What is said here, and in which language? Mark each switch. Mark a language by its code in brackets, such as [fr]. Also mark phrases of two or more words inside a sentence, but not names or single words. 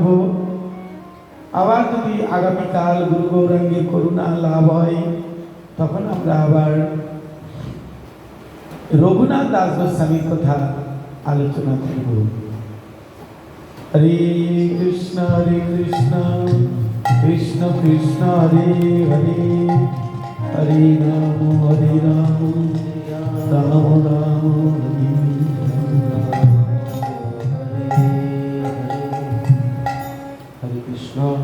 [bn] আবার যদি আগামীকাল গুরু গৌরাঙ্গের করুণা লাভ হয়, তখন আমরা আবার রঘুনাথ দাস গোস্বামীর কথা আলোচনা করব। [sa] হরে কৃষ্ণ কৃষ্ণ কৃষ্ণ হরে হরে, হরে রাম রাম রাম হরে। হরে কৃষ্ণ।